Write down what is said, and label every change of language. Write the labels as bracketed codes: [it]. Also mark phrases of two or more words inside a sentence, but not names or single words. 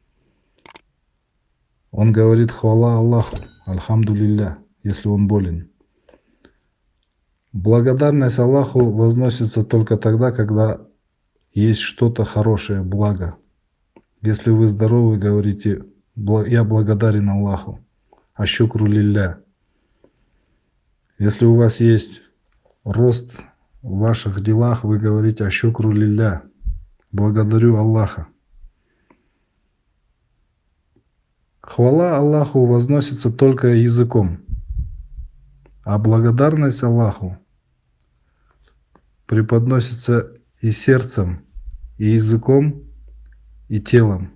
[ru] Он говорит: «Хвала Аллаху, альхамдулилля», если он болен. Благодарность Аллаху возносится только тогда, когда есть что-то хорошее, благо. Если вы здоровы, говорите: «Я благодарен Аллаху», [ar] الشكر لله. [ru] Если у вас есть рост в ваших делах, вы говорите: [ar] الشكر لله, [ru] благодарю Аллаха. Хвала Аллаху возносится только языком, а благодарность Аллаху преподносится и сердцем, и языком, и телом.